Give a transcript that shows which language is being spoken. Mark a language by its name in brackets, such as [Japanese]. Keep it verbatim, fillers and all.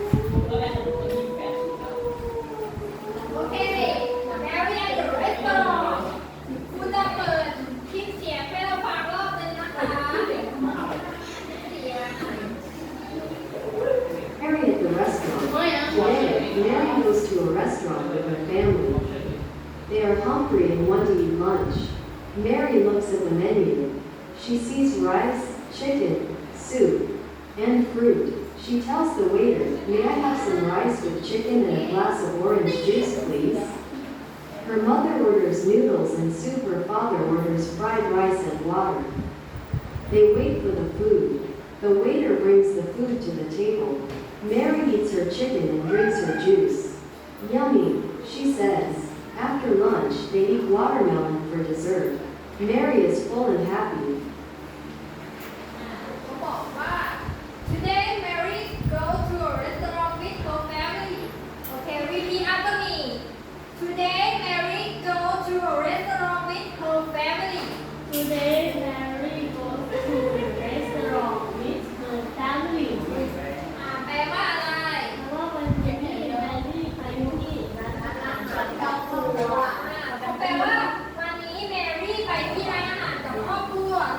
[Thai] ผมก็เป็นคนที่แปดสิบแล้ว โอเค [English] Mary at the restaurant [Thai] คุณจะเปิดคลิปเสียงให้เราฟังรอบนึงนะคะเสียง [English] Mary at the restaurant. Today, Mary goes to a restaurant with her family. They are hungry and want to eat lunch. Mary looks at the menu. She sees rice, chicken, soup, and fruit. She tells the waiter, "May I have some rice with chicken and a glass of orange juice, please?" Her mother orders noodles and soup. Her father orders fried rice and water. They wait for the food. The waiter brings the food to the table. Mary eats her chicken and drinks her juice. "Yummy," she says. After lunch, they eat watermelon for dessert. Mary is full and happy. [Thai] เขาบอกว่า [English] today Mary go to a restaurant with her family. Okay, repeat after me. Today Mary go to a restaurant with her family. Today, Mary goes to the restaurant with her family. [Thai] อ่าแปลว่าอะไร เพราะว่าวันนี้แมรี่ไปที่ร้านอาหารกับครอบครัว อ่าแปลว่าวันนี้ Mary ไปที่ร้านอาหารกับครอบครัว